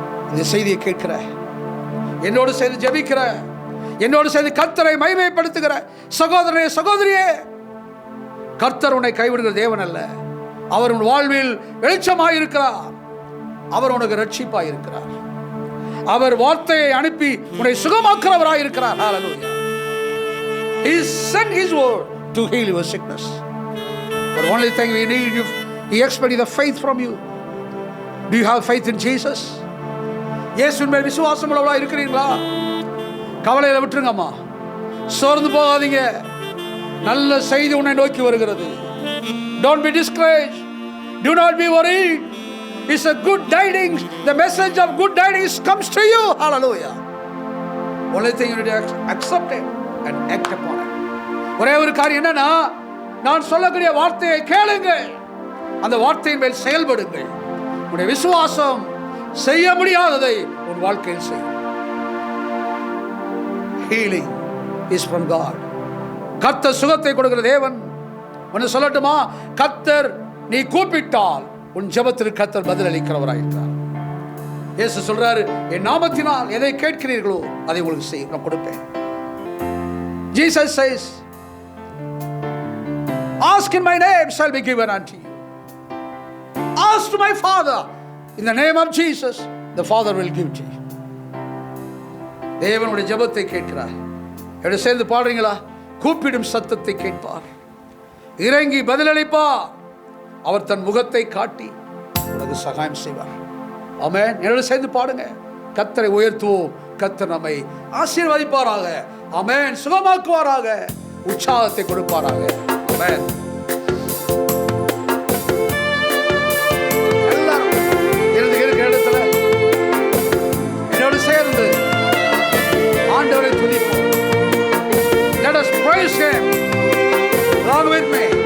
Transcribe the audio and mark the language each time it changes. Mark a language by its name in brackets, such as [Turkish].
[Tamil] இந்த செய்தியை கேட்கிற, என்னோடு சேர்ந்து ஜெபிக்கிற, என்னோடு சேர்ந்து கர்த்தரை மகிமைப்படுத்துகிற சகோதரனே, சகோதரியே, கர்த்தர் உன்னை கைவிடுகிற தேவன் அல்ல. அவர் உன் வாழ்வில் வெளிச்சமாயிருக்கிறார். அவர் உனக்கு ரட்சிப்பாய் இருக்கிறார். அவர் வார்த்தையை அனுப்பி உன்னை சுகமாக்குறவராய் இருக்கிறார். [English] Hallelujah. He sent his word to heal your sickness. But only thing we need, he expects the faith from you. Do you have faith in Jesus? [Tamil] இயேசுவின் மேல் விசுவாசம் உள்ளவர்களா இருக்கிறீங்களா? கவலையில விட்டுருங்கம்மா, சோர்ந்து போகாதீங்க. நல்ல செய்தி உன்னை நோக்கி வருகிறது. [English] Don't be discouraged. Do not be worried. It's a good tidings. The message of good tidings comes to you. Hallelujah. Only thing you need to accept it and act upon it. [Tamil] ஒரே ஒரு காரியம் என்னன்னா, நான் சொல்லக்கூடிய வார்த்தையை கேளுங்கள், அந்த வார்த்தையின் மேல் செயல்படுங்கள். உன்னுடைய விசுவாசம் செய்ய முடியாததை உன் வாழ்க்கையில் செய்யும். [English] Healing is from God. [Tamil] கர்த்தர் சுகத்தை கொடுக்கிற தேவன். ஒன்று சொல்லட்டுமா, கர்த்தர் நீ கூப்பிட்டால் உன் ஜெபத்திற்கு கர்த்தர் பதில் அளிக்கிறவராயிருக்கிறார். இயேசு சொல்றாரு, என் நாமத்தினால் எதை கேட்கிறீர்களோ அதை உங்களுக்கு செய்ய நான் கொடுப்பேன். [English] Jesus says, ask in my name shall be given unto you. Ask to my Father in the name of Jesus, the Father will give to you. [Tamil] தேவனுடைய ஜெபத்தை கேட்கிறார். எப்படி சேர்ந்து பாடுறீங்களா? கூப்பிடும் சத்தத்தை கேட்பார், இறங்கி பதிலளிப்பார், அவர் தன் முகத்தை காட்டி உனக்கு சகாயம் செய்வார். ஆமென். என்னோட சேர்ந்து பாடுங்க. கர்த்தரை உயர்த்துவோம், கர்த்தர் நம்மை ஆசீர்வதிப்பாராக. ஆமென். சுகமாக்குவாராக, உற்சாகத்தை கொடுப்பாராக. ஆமென். எல்லாரும் இருக்கிற இடத்துல என்னோடு சேர்ந்து ஆண்டவரை துதிப்போம். [English] Let us praise him along with me.